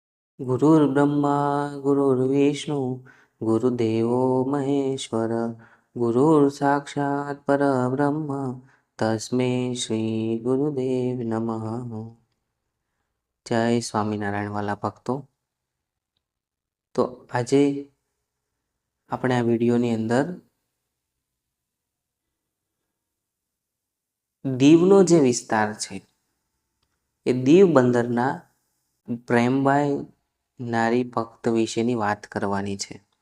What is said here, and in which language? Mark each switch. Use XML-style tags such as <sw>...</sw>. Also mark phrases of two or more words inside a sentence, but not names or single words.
<sa>गुरुर्ब्रह्मा गुरुर्विष्णु गुरुदेवो महेश्वर गुरुर्साक्षात् परब्रह्म तस्मै श्री गुरुदेव नमः।</sa> <gu>જય સ્વામીનારાયણ વાલા ભક્તો। तो આજે આપણે આ વિડીયોની અંદર દીવનો જે વિસ્તાર છે એ દીવ બંદરના પ્રેમભાઈ નારી ભક્ત વિશેની વાત કરવાની છે।</gu>